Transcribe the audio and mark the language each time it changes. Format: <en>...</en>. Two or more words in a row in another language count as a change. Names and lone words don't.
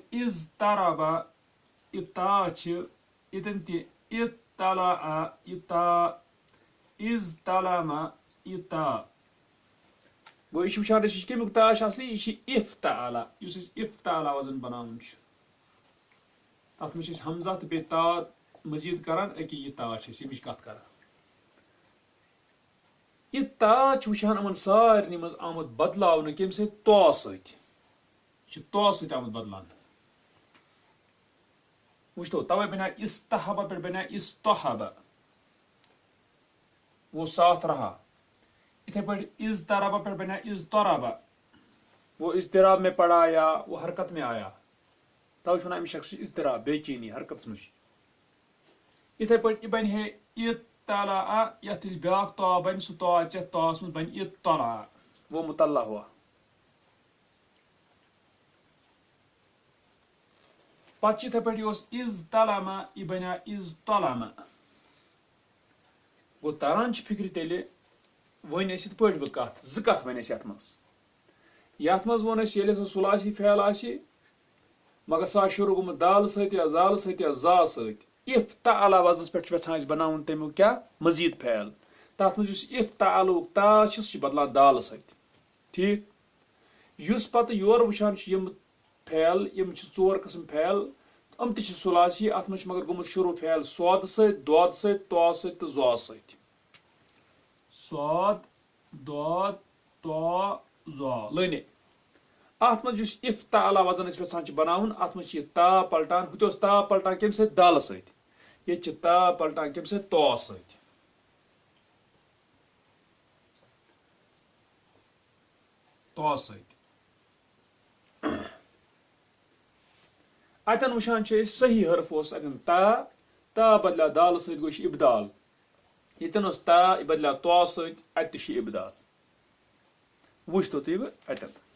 <ks>اضطربا یہِ تا چھِ ییٚتٮ۪ن تہِ اطلع یہِ تا اضطلما یہِ تا گوٚو یہِ چھُ وٕچھان أسۍ یہِ چھُ کمیُک تا چھُ اصلی یہِ چھِ افتعل یُس أسۍ افتعل وزن بناوُن چھُ تتھ منٛز چھِ أسۍ حمزہ تہٕ بیٚیہِ تا مزید کران أکے یہِ تا چھِ أسۍ ییٚمِچ کتھ کران یہِ تا چھُ وٕچھان یِمن سارنٕے منٛز آمُت بدلاونہٕ کمہِ سۭتۍ طا سۭتۍ یہِ چھُ طا سۭتۍ آمُت بدلاونہٕ وٕچھتو توے بنیٛا استحبا پٮ۪ٹھ بنیٛا استحبا</ks> <ur>وہ ساتھ رہا</ur> <ks>اتھے پٲٹھۍ اضطربا پٮ۪ٹھ بنیٛا اضطربا</ks> <ur>وہ اضطراب میں پڑا یا وہ حرکت میں آیا</ur> <ks>توے چھُ ونان أمِس شخص اضطراب بے چینی حرکتس منٛز چھِ اتھے پٲٹھۍ یہِ بنہِ ہے اطلع یتھ ییٚلہِ بیاکھ طا بنہِ سُہ طا اژِ یتھ طاہس منٛز بنہِ اطلع</ks> <ur>وہ مطلع ہوا</ur> <ks>پتہٕ چھِ یِتھے پٲٹھۍ یہِ اوس اضطلما یہِ بنیٛا اضطلما گوٚو تران چھِ فکرِ تیٚلہِ وۄنۍ أسۍ یِتھ پٲٹھۍ وۄنۍ کتھ زٕ کتھ وۄنۍ اَسہِ یتھ منٛز ووٚن اَسہِ ییٚلہِ ہسا ثلاثی فعل آسہِ مگر سُہ آسہِ شروع گوٚمُت دال سۭتۍ یا زال سۭتۍ یا زا سۭتۍ افتعل وزنس پٮ۪ٹھ چھُ یژھان أسۍ بناوُن تمیُک کیاہ مزید فعل تتھ منٛز یُس افتعلُک تا چھُ سُہ چھُ بدلان دال سۭتۍ ٹھیک یُس پتہٕ یورٕ وٕچھان چھِ یِم فعل یِم چھِ ژور قٕسم فعل یِم تہِ چھِ ثلاثی اتھ منٛز چھُ مگر گوٚمُت شروع فعل صاد سۭتۍ ضاد سۭتۍ طا سۭتۍ تہٕ ظا سۭتۍ صاد ضاد طا ظا لٲنے اتھ منٛز یُس افتعل وزن أسۍ یژھان چھِ بناوُن اتھ منٛز چھِ یہِ تا پلٹان ہُتہِ اوس تا پلٹان کمہِ سۭتۍ دالہٕ سۭتۍ ییٚتہِ چھِ تا پلٹان کمہِ سۭتۍ طا سۭتۍ طا سۭتۍ اتٮ۪ن وٕچھان چھِ أسۍ صحیح حرف اوس اتٮ۪ن تا بدلیو دالہٕ سۭتۍ گوٚو یہِ چھُ ابدال ییٚتٮ۪ن اوس تا یہِ بدلیو طا سۭتۍ اتہِ تہِ چھُ ابدال وٕچھتو تُہۍ وۄنۍ اتٮ۪ن</ks>